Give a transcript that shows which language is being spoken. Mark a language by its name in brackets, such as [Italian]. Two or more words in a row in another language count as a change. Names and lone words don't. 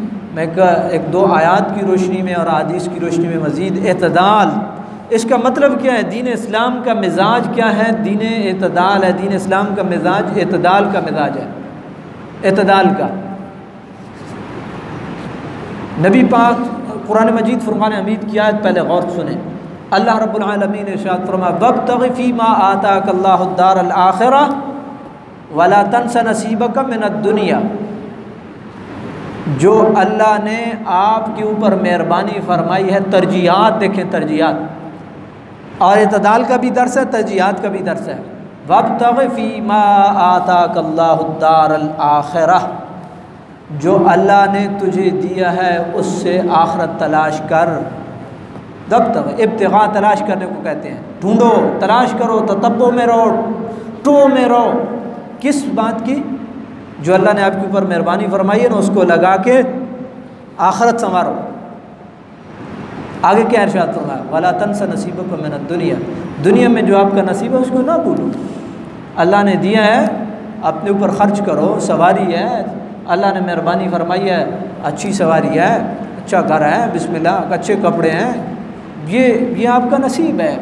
[Hindi] मैं एक दो आयात की रोशनी में और हदीस की रोशनी में मज़ीद एतदाल, इसका मतलब क्या है, दीन इस्लाम का मिजाज क्या है, दीन एतदाल है। दीन इस्लाम का मिजाज एतदाल का मिजाज है, एतदाल का। नबी पाक कुरान मजीद फुरक़ान हमीद की आयत पहले गौर सुने। अल्लाह रब्बुल आलमीन ने इरशाद फरमाया [Arabic] وابتغ فيما آتاك الله الدار الآخرة ولا تنس نصيبك من الدنيا. [Hindi] जो अल्लाह ने आपके ऊपर मेहरबानी फरमाई है, तरजीहात देखें, तरजीहात और इतदाल का भी दर्स है, तरजीहात का भी दर्स है। [Arabic] وابتغ فيما آتاك الله الدار الآخرة, [Hindi] जो अल्लाह ने तुझे दिया है उससे आखरत तलाश कर। जब तक इब्तिगा तलाश करने को कहते हैं, ढूंढो, तलाश करो, ततब्बो में रहो, टो में रहो। किस बात की? जो अल्लाह ने आपके ऊपर मेहरबानी फरमाई है ना, उसको लगा के आखरत संवारो। आगे क्या इरशाद फरमाया, [Arabic] ولا تنس نصيبك من الدنيا, [Hindi] दुनिया में जो आपका नसीब है उसको ना भूलो। अल्लाह ने दिया है, अपने ऊपर ख़र्च करो, सवारी है, अल्लाह ने मेहरबानी फरमाई है, अच्छी सवारी है, अच्छा घर है, बिस्मिल्लाह, अच्छे कपड़े हैं, ये आपका नसीब है।